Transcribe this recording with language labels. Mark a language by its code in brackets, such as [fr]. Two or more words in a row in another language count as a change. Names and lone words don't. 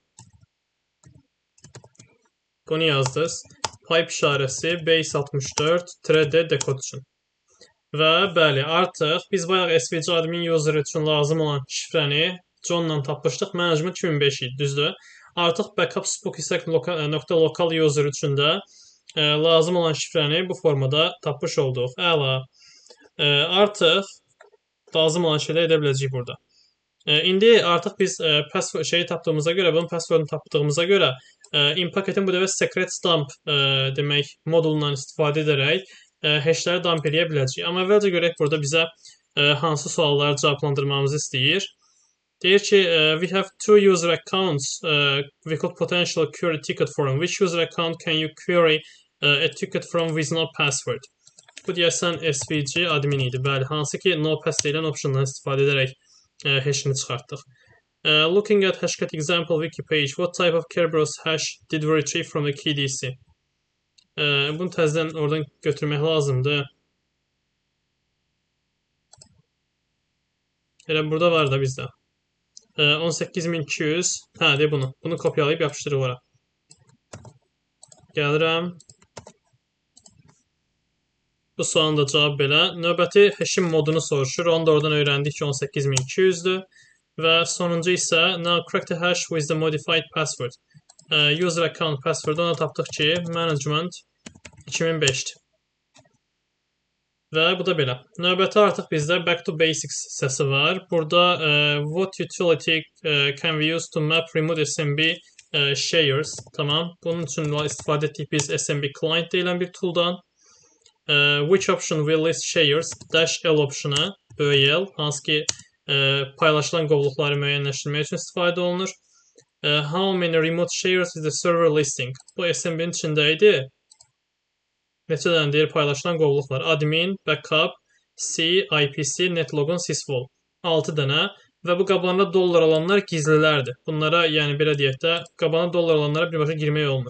[az] Bunu yazdınız. Pipe işarəsi base 64 -d dekod üçün. Və bəli, artıq biz bayaq svg admin user üçün lazım olan şifrəni John'la tapmışdıq. Management 2005 idi, düzdür? Artıq backup spooky.local user üçün də lazım olan şifrəni bu formada tapmış olduq. Əla. Artıq lazım olan şeyləri edə biləcəyik burada. İndi artıq biz tapdığımıza görə, bunun passwordunu tapdığımıza görə in-paketin bu dəfə [en] secret dump [az] demək modulundan istifadə edərək hashləri dump edə biləcəyik. Amma əvvəlcə görək burada bizə hansı sualları cavablandırmamızı istəyir. Deyir ki, [en] we have two user accounts. We could potentially query ticket from. Which user account can you query a ticket from with no password? [az] Bu deyəsən svg admin idi. Bəli, hansı ki [en] no pass [az] deyilən optiondan istifadə edərək hashini çıxartdıq. [en] Looking at Hashcat example wiki page, what type of Kerberos hash did we retrieve from the KDC? [az] Bunu təzədən oradan götürmək lazımdır. Elə burada var da bizdə. 18200. Hə, deyə bunu. Bunu kopyalayıb yapışdırıq ora. Gəlirəm. Bu sualın da cavabı belə. Növbəti hashing modunu soruşur. Onu da oradan öyrəndik ki, 18200-dür. Və sonuncu isə [en] now crack the hash with the modified password. User account password [az] ona tapdıq ki, management 2005-dir. Və bu da belə. Növbəti artıq bizdə [en] back to basics [az] hissəsi var. [en] Burada what utility can we use to map remote SMB shares. [az] Tamam. Bunun üçün istifadə etdik biz SMB client deyilən bir tooldan. [en] Which option will list shares? [az] Dash L optionu, böyük L, hansı ki paylaşılan qovluqları müəyyənləşdirmək üçün istifadə olunur. [en] How many remote shares is the server listing? [az] Bu SMB-nin içində idi. Neçə dənə deyir paylaşılan qovluqlar? Admin, backup, C, IPC, netlogun, sysvol. 6 dənə və bu qabağında dollar olanlar gizlilərdir. Bunlara, yəni belə deyək də, qabağında dollar olanlara birbaşa girmək olmur.